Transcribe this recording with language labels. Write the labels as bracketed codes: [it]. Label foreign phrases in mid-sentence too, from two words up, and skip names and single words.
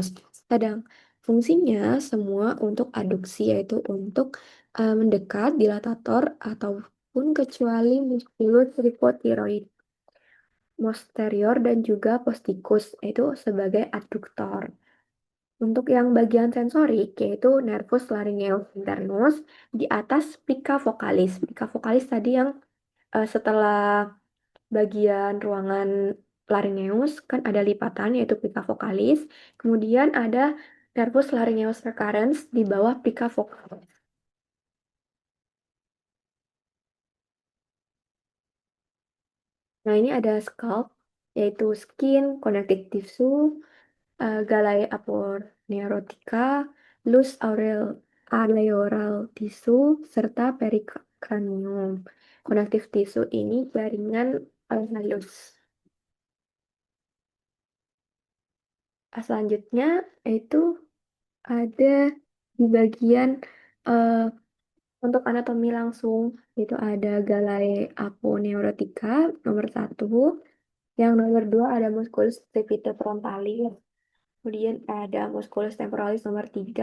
[id] Sedang fungsinya semua untuk aduksi yaitu untuk mendekat dilatator ataupun kecuali [la] musculus cricotiroid posterior [id] dan juga posticus yaitu sebagai adductor. Untuk yang bagian sensorik, yaitu [la] nervus laryngeus internus [id] di atas [la] plica vocalis. Plica vocalis [id] tadi yang setelah bagian ruangan laryngeus kan ada lipatan yaitu [la] plica vocalis. [id] Kemudian ada [la] nervus laryngeus recurrens [id] di bawah [la] plica vocalis. [id] Nah, ini ada scalp yaitu [en] skin, connective tissue, [la] Galai aponeurotica, [en] lus alveolar tissue, [id] serta pericranium. [en] Connective tissue [id] ini jaringan halus. Selanjutnya itu ada di bagian eh, untuk anatomi langsung, itu ada [la] Galai aponeurotica [id] nomor 1, yang nomor 2 ada [la] musculus frontalis, [id] kemudian ada [la] musculus temporalis [id] nomor 3.